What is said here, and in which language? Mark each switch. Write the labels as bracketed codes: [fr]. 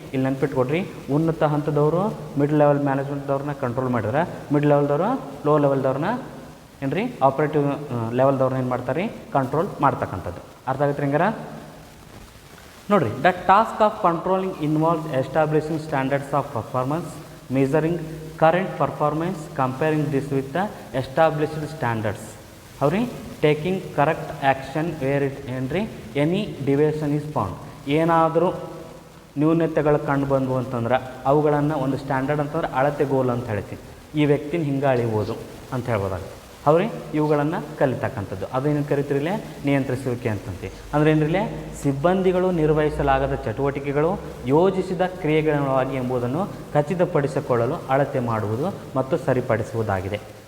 [kn] ಇಲ್ಲಿ ನೆನ್ಪಿಟ್ಕೊಡ್ರಿ, ಉನ್ನತ ಹಂತದವರು mid level ಮ್ಯಾನೇಜ್ಮೆಂಟ್ದವ್ರನ್ನ control ಮಾಡಿದ್ರೆ ಮಿಡ್ ಲೆವೆಲ್ದವರು ಲೋ ಲೆವೆಲ್ದವ್ರನ್ನ ಆಪ್ರೇಟಿವ್ ಲೆವೆಲ್ದವ್ರನ್ನ ಏನು ಮಾಡ್ತಾರೆ ಕಂಟ್ರೋಲ್ ಮಾಡ್ತಕ್ಕಂಥದ್ದು. ಅರ್ಥ ಆಗುತ್ತೆ ಹೆಂಗಾರ? [en] ನೋಡಿರಿ, the task of controlling involves establishing standards of performance, measuring current performance, comparing this with the established standards. Taking correct action where it any deviation is found. [kn] ಏನಾದರೂ ನ್ಯೂನತೆಗಳು ಕಂಡು ಬಂದವು ಅಂತಂದ್ರೆ ಅವುಗಳನ್ನು ಒಂದು ಸ್ಟ್ಯಾಂಡರ್ಡ್ ಅಂತಂದ್ರೆ ಅಳತೆ ಗೋಲ್ ಅಂತ ಹೇಳ್ತೀವಿ. ಈ ವ್ಯಕ್ತಿನ ಹಿಂಗೆ ಅಳಿಬೋದು ಅಂತ ಹೇಳ್ಬೋದಾಗುತ್ತೆ. ಇವುಗಳನ್ನು ಕಲಿತಕ್ಕಂಥದ್ದು ಅದೇನು ಕರಿತಿರಲೇ ನಿಯಂತ್ರಿಸುವಿಕೆ ಅಂತಂತೀವಿ. ಅಂದರೆ ಏನ್ರಿಲೇ ಸಿಬ್ಬಂದಿಗಳು ನಿರ್ವಹಿಸಲಾಗದ ಚಟುವಟಿಕೆಗಳು ಯೋಜಿಸಿದ ಕ್ರಿಯೆಗಳಾಗಿ ಎಂಬುದನ್ನು ಖಚಿತಪಡಿಸಿಕೊಳ್ಳಲು ಅಳತೆ ಮಾಡುವುದು ಮತ್ತು ಸರಿಪಡಿಸುವುದಾಗಿದೆ.